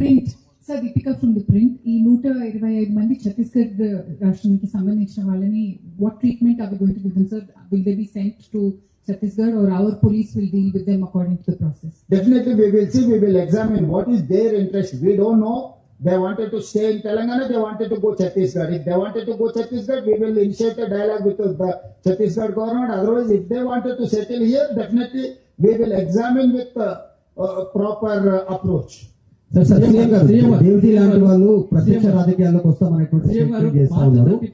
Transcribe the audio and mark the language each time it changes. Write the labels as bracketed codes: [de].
[en] print sir Deepika from the print [te] ఈ 125 మంది ఛత్తీస్గఢ్ రాష్ట్రానికి సంబంధించిన వాళ్ళని [en] What treatment are we going to give them sir will they be sent to Chhattisgarh or our police will deal with them according to the process? Definitely we will see, we will examine what is their interest. We don't know. They wanted to stay in Telangana, they wanted to go Chhattisgarh. If they wanted to go Chhattisgarh, we will initiate a dialogue with the Chhattisgarh government. Otherwise, if they wanted to settle here, definitely we will examine with proper approach. [te] Devathi లాంటి వాళ్ళు ప్రత్యక్ష రాజకీయాల్లోకి వస్తామనేటువంటి statement చేస్తా ఉన్నారు.